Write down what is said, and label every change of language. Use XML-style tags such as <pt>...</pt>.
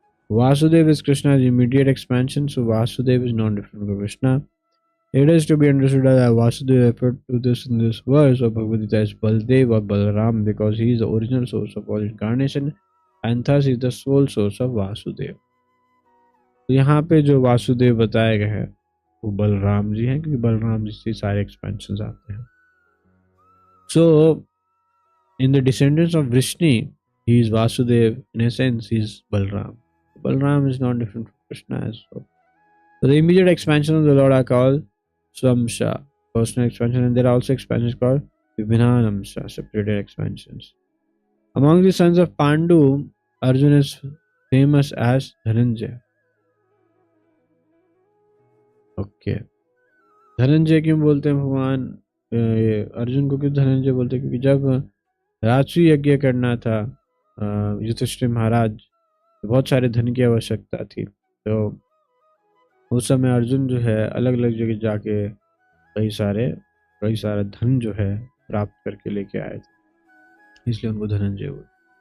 <en>Vasudev is Krishna's immediate expansion, so Vasudev is non-different from Krishna. It is to be understood that Vasudev referred to this in this verse of Bhagavad Gita as Baldev or Balaram, because he is the original source of all incarnation and thus is the sole source of Vasudev.</en> <hi>तो यहाँ पे जो वासुदेव बताए गए हैं वो बलराम जी हैं, क्योंकि बलराम जी से सारे एक्सपेंशंस आते हैं.</hi> <en>So, in the descendants of Vrishni, he is Vasudev. In a sense, he is Balram. Balram is not different from Krishna as well. So, the immediate expansion of the Lord are called Swamsha, personal expansion, and there are also expansions called Vibhinanamsha, separated expansions. Among the sons of Pandu, Arjuna is famous as Dhananjaya. Okay.</en> <hi>Dhananjay क्यों बोलते हैं भगवान अर्जुन को? क्यों धनंजय बोलते हैं? क्योंकि जब राजसूय यज्ञ करना था युधिष्ठिर महाराज, बहुत सारे धन की आवश्यकता थी, तो उस समय अर्जुन जो है अलग अलग जगह जाके कई सारा धन जो है प्राप्त करके लेके आए थे, इसलिए उनको धनंजय बोलते.</hi>